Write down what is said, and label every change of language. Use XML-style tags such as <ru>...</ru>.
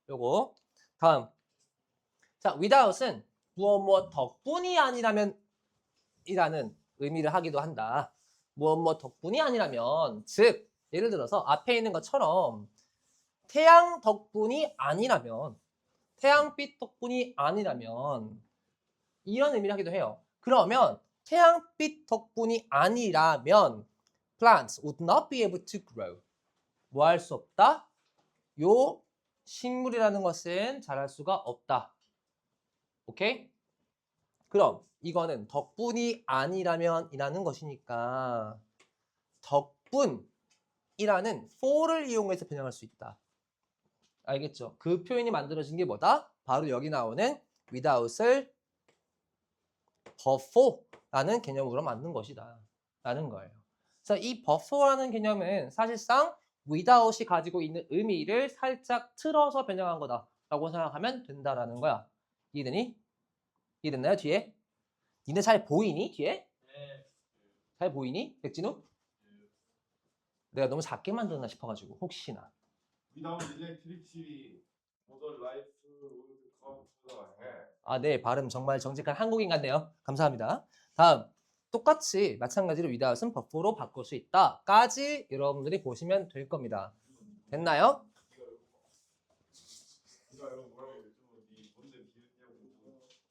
<ko>요거 다음. 자, without은 무엇 덕분이 아니라면 이라는 의미를 하기도 한다. 무엇 덕분이 아니라면 즉 예를 들어서 앞에 있는 것처럼 태양 덕분이 아니라면 태양빛 덕분이 아니라면 이런 의미를 하기도 해요. 그러면 태양빛 덕분이 아니라면</ko> <en>plants would not be able to grow.</en> <ko>뭐 할 수 없다? 요 식물이라는 것은 자랄 수가 없다. 오케이? 그럼 이거는 덕분이 아니라면 이라는 것이니까 덕분이라는 for를 이용해서 변형할 수 있다. 알겠죠? 그 표현이 만들어진 게 뭐다? 바로 여기 나오는 without을 before라는 개념으로 만든 것이다 라는 거예요. 그래서 이 before라는 개념은 사실상 without이 가지고 있는 의미를 살짝 틀어서 변형한 거다라고 생각하면 된다라는 거야. 이해되니? 이해됐나요? 뒤에? 니네 잘 보이니? 뒤에? 네. 잘 보이니? 백진우? 내가 너무 작게 만들었나 싶어가지고 혹시나.</ko> <en>Without electricity, modern life would come to the end.</en> <ko>아, 네, 발음 정말 정직한 한국인 같네요. 감사합니다. 다음, 똑같이 마찬가지로 without은 before로 바꿀 수 있다까지 여러분들이 보시면 될 겁니다. 됐나요? 네가 이거 뭐라고 했죠? 네 뭔데 비웃냐고.</ko>